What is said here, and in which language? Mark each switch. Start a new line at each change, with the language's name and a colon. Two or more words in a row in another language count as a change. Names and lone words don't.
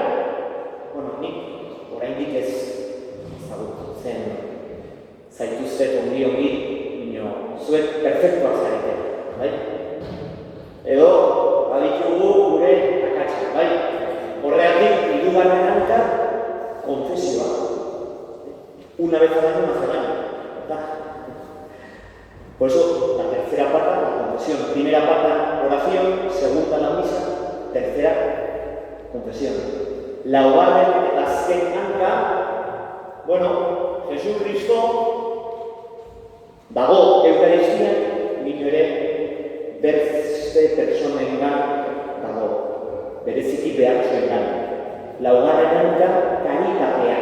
Basque: Nik oraindik ez ezagutu zen zaituztet ongi, zuek perfektuak zarete. Bai? Edo, baditugu gure akatsa. Bai? Horregatik, hirugarren hanka, konfesioa.
Spanish: Una vez al año, una vez al año. ¿Verdad? Por eso, la tercera pata, la confesión. Primera pata, oración. Segunda, la misa. Tercera, confesión.
Basque: Laugarren eta azken hanka, Jesucristo dago Eukaristia, nino ere beste personengan dago. Bereziki behar zuengan. Laugarren hanka, karitatea.